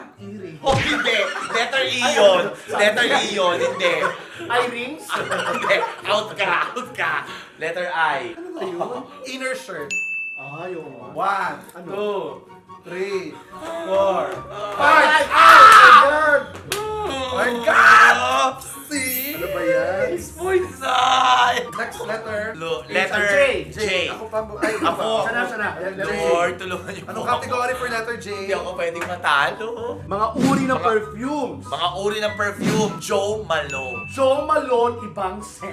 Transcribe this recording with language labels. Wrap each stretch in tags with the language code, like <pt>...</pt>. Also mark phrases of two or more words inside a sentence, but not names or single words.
<en>Earring.</en> <tl>Oh, hindi. Letter E yun. Letter E yun. Hindi.</tl> <en>Eye rings?</en> <tl>Hindi. Out ka. Letter I. Ano yun?</tl> <en>Inner shirt.</en> <tl>Ayaw nga. 1, Ano? 2, 3, 4, 5. Ay!</tl> <en>God! My God! See?</en> <tl>Ano ba yan?</tl> <en>Points side. Next letter. Letter J. J.</en> <tl>Ako pa. Ay, Ako. Sana. Letter J. Lord, tulungan niyo Anong po ako.</tl> <en>category for letter J?</en> <tl>Hindi ako pwedeng matalo. Mga uri ng perfumes. Mga uri ng perfume, Joe Malone. Jo Malone, ibang scent.</tl>